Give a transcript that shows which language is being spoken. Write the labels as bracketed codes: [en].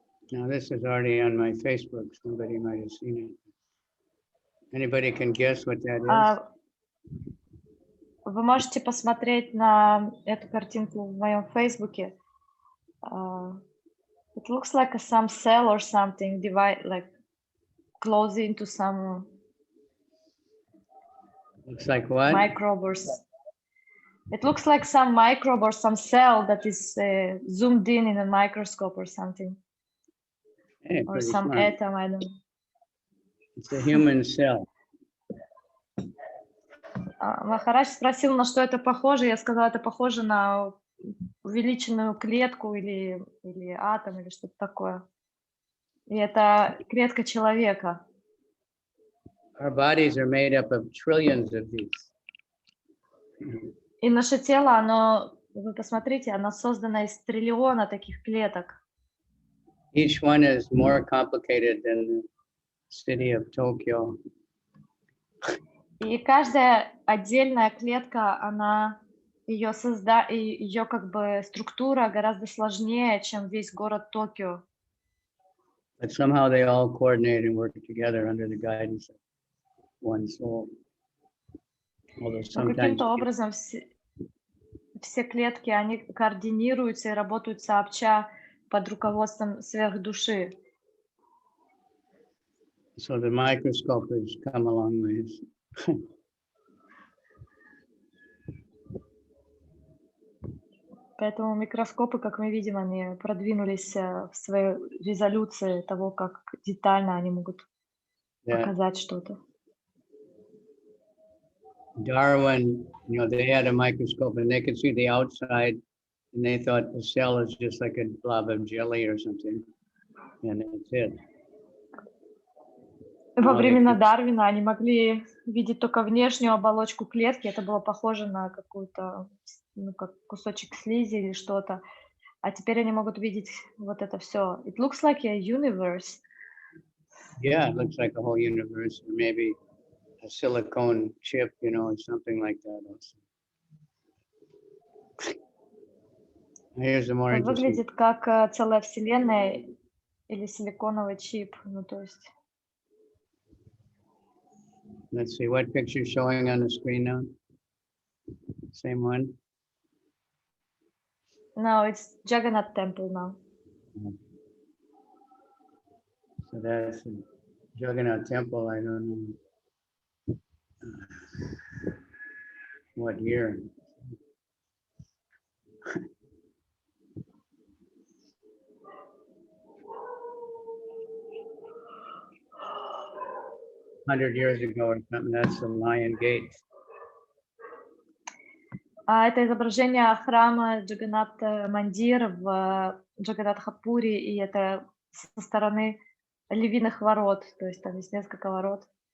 [en] Now this is already on my Facebook. Somebody might have seen it. Anybody can guess what that is? [ru] Вы можете посмотреть на эту картинку в моем Фейсбуке. [en] It looks like some cell or something like close into some. Looks like what? Microbe or. It looks like some microbe or some cell that is zoomed in a microscope or something. Hey, or some smart. atom, I don't know. It's a human cell. [ru] Махарадж спросил, на что это похоже. Я сказала, это похоже на увеличенную клетку или атом, или что-то такое. И это клетка человека. [en] Our bodies are made up of trillions of these. [ru] И наше тело, оно, вы посмотрите, оно создано из триллиона таких клеток. [en] Each one is more complicated than the city of Tokyo. [ru] И каждая отдельная клетка, она, ее как бы структура гораздо сложнее, чем весь город Токио. [en] But somehow they all coordinate and work together under the guidance of one soul. Although sometimes [ru] каким-то образом все клетки, они координируются и работают сообща под руководством сверхдуши. [en] so the microscope has come a long ways. [ru] Поэтому микроскопы, как мы видим, они продвинулись в своей резолюции того, как детально они могут показать что-то. [en] Darwin, they had a microscope and they could see the outside, and they thought the cell is just like a blob of jelly or something, and that's it. [ru] Во времена Дарвина они могли видеть только внешнюю оболочку клетки. Это было похоже на какую-то, как кусочек слизи или что-то. А теперь они могут видеть вот это все. [en] It looks like a universe. Yeah, it looks like a whole universe, or maybe a silicone chip, or something like that also. Here's the more [ru] Это [en] interesting. [ru] выглядит как целая вселенная или силиконовый чип. Ну, то есть... [en] Let's see, what picture is showing on the screen now? Same one? No, it's Jagannath temple now. So that's the Jagannath temple, I don't know what year. $100 ago or something, that's the Lion Gate. [ru] Это изображение храма Джаганнат Мандир в Джаганнатхапуре, и это со стороны львиных ворот, то есть там есть несколько ворот.